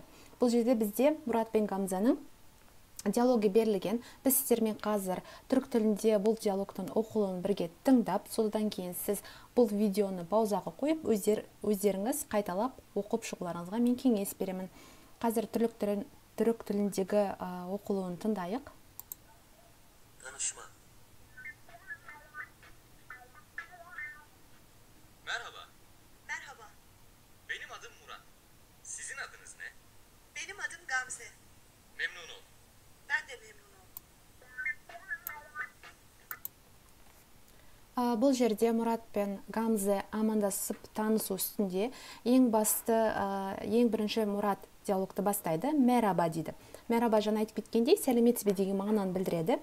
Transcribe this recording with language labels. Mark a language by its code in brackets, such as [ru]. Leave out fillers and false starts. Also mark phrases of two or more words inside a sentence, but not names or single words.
[kk] Бұл жерде бізде Мұрат пен Гамзаның диалоги берілген. Біз сіздермен қазір түрік тілінде бұл диалогтың оқылуын бірге тыңдап, содан кейін сіз бұл видеоны паузаға қойып, өздеріңіз қайталап оқып шығуларыңызға мен кеңес беремін. Қазір түрік тіліндегі оқылуын тыңдайық. [tr] Tanışma. Merhaba. Merhaba, Benim adım Murat. Sizin adınız ne? benim adım Gamze. Memnun oldum. Ben de memnun oldum. [kk] Бұл жерде Мұрат пен Гамзе амандасып танысу үстінде ең бірінші Мұрат диалогты бастайды. Мераба дейді. Мераба жаңа айтып кеткендей, сәлеметсіз бе деген мағынаны білдіреді.